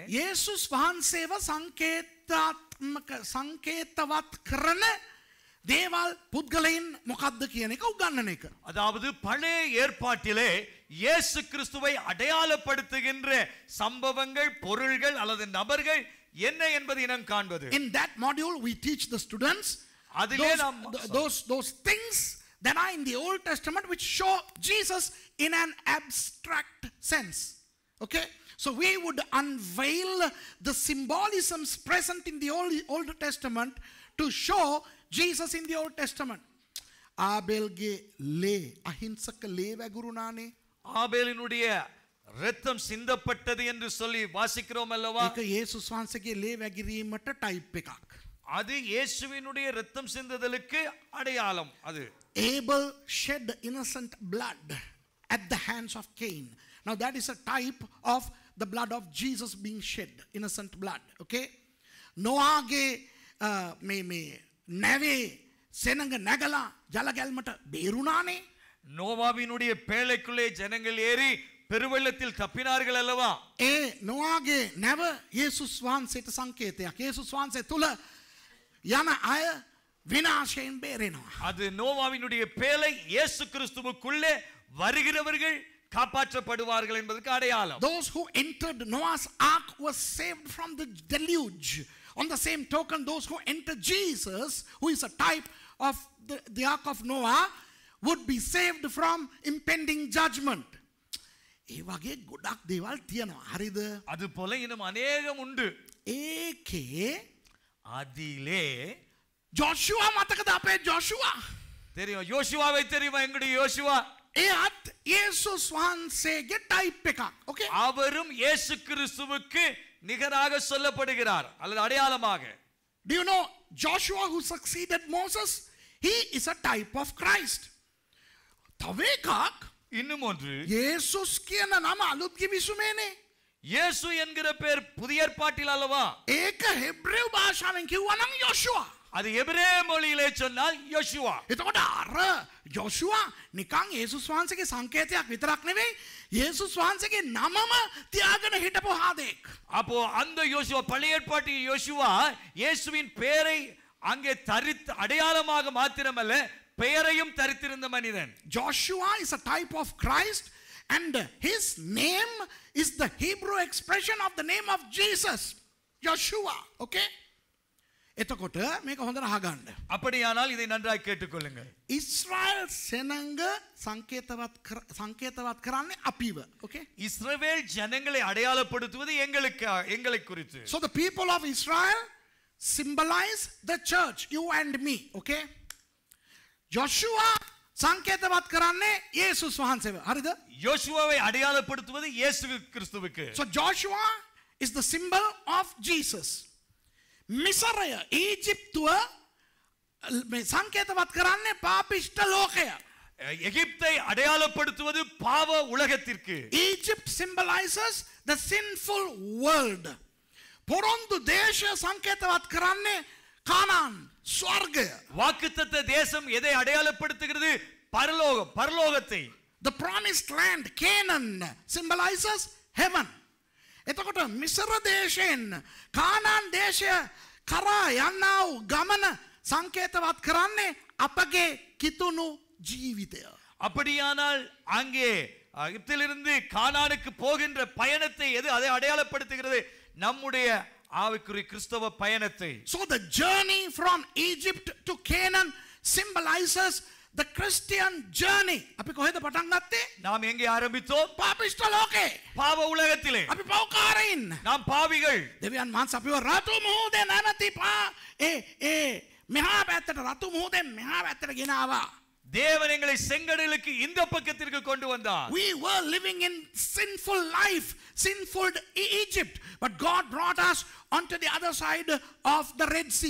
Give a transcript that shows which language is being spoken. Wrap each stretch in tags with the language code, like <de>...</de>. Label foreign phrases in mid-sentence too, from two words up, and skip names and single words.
<si>යේසුස් වහන්සේව සංකේතවත් කරන දේවල් පුද්ගලයන් මොකක්ද කියන එක උගන්වන එක.</si> <ta>அதாவது பழைய ஏற்பாட்டிலே இயேசு கிறிஸ்துவை அடையாளப்படுத்துகின்ற சம்பவங்கள் பொருள்கள் அல்லது நபர்கள் என்ன என்பதை நாம் காண்பது.</ta> <en>In that module we teach the students those things that are in the Old Testament which show Jesus in an abstract sense. Okay? So we would unveil the symbolisms present in the Old Testament to show Jesus in the Old Testament.</en> <si>ආබෙල්ගේ ලේ අහිංසක ලේ වැගුරුණානේ.</si> <ta>ஆபேலினுடைய இரத்தம் சிந்தப்பட்டது என்று சொல்லி வாசிக்கிறோம் அல்லவா?</ta> <si>ඒක යේසුස් වහන්සේගේ ලේ වැගිරීමට ටයිප් එකක්.</si> <ta>அது இயேசுவினுடைய இரத்தம் சிந்துதலுக்கு அடையாளம் அது.</ta> <en>Abel shed innocent blood at the hands of Cain. Now that is a type of the blood of Jesus being shed, innocent blood. Okay?</en> <si>Noahගේ මේ නැවේ සෙනඟ නැගලා ජල ගැල්මට බේරුණානේ.</si> <ta>நோவாவினுடைய பேழைக்குள்ளே ஜனங்கள் ஏறி பெருவெள்ளத்தில் தப்பினார்கள் அல்லவா?</ta> <si>ඒ නොවාගේ නැව යේසුස් වහන්සේට සංකේතයක්. යේසුස් වහන්සේ තුල යන අය විනාශයෙන් බේරෙනවා.</si> <ta>அது நோவாவினுடைய பேழை இயேசு கிறிஸ்துவுக்குள்ளே வருகிறவர்கள் காப்பாற்றப்படுவார்கள் என்பதற்கு அடையாளம்.</ta> <en>Those who entered Noah's ark were saved from the deluge. On the same token, those who entered Jesus, who is a type of the ark of Noah, would be saved from impending judgment.</en> <si>ඒ වගේ ගොඩක් දේවල් තියෙනවා. හරිද?</si> <ta>அது போல இன்னும் அநேகம் உண்டு.</ta> <si>ඒකේ</si> <ta>அதிலே</ta> <si>ජෝෂුවා මතකද අපේ ජෝෂුවා?</si> <ta>தெரியும் யோசுவாவை தெரியுமா? எங்களுடைய யோசுவா</ta> <si>එයත් යේසුස් වහන්සේගේ ටයිප් එකක්.</si> <en>Okay?</en> <ta>அவரும் இயேசு கிறிஸ்துவுக்கு நிகராக சொல்லப்படுகிறார் அல்லது அடையாளமாக.</ta> <en>Do you know Joshua who succeeded Moses? He is a type of Christ.</en> <si>තව එකක්</si> <ta>இன்னும் ஒன்று</ta> <si>යේසුස් කියන නම අලුත් කිවිසුමේනේ.</si> <ta>இயேசு என்கிற பெயர் புதிய ஏற்பாட்டில் அல்லவா?</ta> <si>ඒක හෙබ්‍රේව භාෂාවෙන් කිව්වා නම් යෝෂුවා.</si> <ta>அது எபிரேய மொழியிலே சொன்னால் யோசுவா.</ta> <si>එතකොට අර යෝෂුවා නිකන් යේසුස් වහන්සේගේ සංකේතයක් විතරක් නෙවෙයි යේසුස් වහන්සේගේ නමම තියාගෙන හිටපු හාදෙක්.</si> <ta>அப்போ அந்த யோசுவா பழைய ஏற்பாட்டில் யோசுவா இயேசுவின் பெயரை அங்கே தரித்து அடையாளமாக மாத்திரமல்ல பெயரையும் தரித்திருந்த மனிதன்.</ta> <en>Joshua is a type of Christ And his name is the Hebrew expression of the name of Jesus, Joshua.</en> <si>Okay? එතකොට මේක හොඳට අහගන්න.</si> <ta>அப்படியானால் இதை நன்றாக கேட்டுக்கொள்ளுங்கள்.</ta> <si>ඉස්රායල් සෙනඟ සංකේතවත් කරන්නේ අපිව.</si> <en>Okay?</en> <ta>இஸ்ரவேல் ஜனங்களை அடையாளப்படுத்துவது எங்களை குறித்து.</ta> <en>So the people of Israel symbolize the church, you and me.</en> <si>Okay? Joshua සංකේතවත් කරන්නේ යේසුස් වහන්සේව. හරිද?</si> <ta>யோசுவாவை அடையாளப்படுத்துவது இயேசு கிறிஸ்துவுக்கு.</ta> <en>So Joshua is the symbol of Jesus.</en> <si>මිසරය ඊජිප්තුව සංකේතවත් කරන්නේ පාපිෂ්ඨ ලෝකය.</si> <ta>எகிப்தை அடையாளப்படுத்துவது பாவ உலகத்திற்கு.</ta> <en>Egypt symbolizes the sinful world.</en> <si>පොරොන්දු දේශය සංකේතවත් කරන්නේ කානාන් ස්වර්ගය.</si> <ta>வாக்குத்தத்த தேசம் எதை அடையாளப்படுத்துகிறது? பரலோகத்தை.</ta> <en>The promised land, Canaan, symbolizes heaven.</en> <si>එතකොට මිසර දේශයෙන් කානාන් දේශය කරා යන්නා වූ ගමන සංකේතවත් කරන්නේ අපගේ කිතුණු ජීවිතය.</si> <ta>அப்படியானால் அங்கே எகிப்திலிருந்து கானானுக்கு போகின்ற பயணத்தை அதை அடையாளப்படுத்துகிறது? நம்முடைய ஆவிக்குரிய கிறிஸ்தவ பயணத்தை.</ta> <en>So the journey from Egypt to Canaan symbolizes the Christian journey.</en> <si>අපි කොහෙද පටන් ගත්තේ?</si> <ta>நாம் எங்கே ஆரம்பித்தோம்?</ta> <si>පාපිෂ්ඨ ලෝකේ.</si> <ta>பாவ உலகத்திலே.</ta> <si>අපි පව්කාරයින්.</si> <ta>நாம் பாவிகள்.</ta> <si>දෙවියන් වහන්සේ අපිව රතු මුහුදේ නැමැති මෙහා පැත්තට රතු මුහුදෙන් මෙහා පැත්තට ගෙනාවා.</si> <ta>தேவன் எங்களை செங்கடலுக்கு இந்த பக்கத்திற்கு கொண்டு வந்தார்.</ta> <en>We were living in sinful life, sinful Egypt, but God brought us onto the other side of the Red Sea.</en>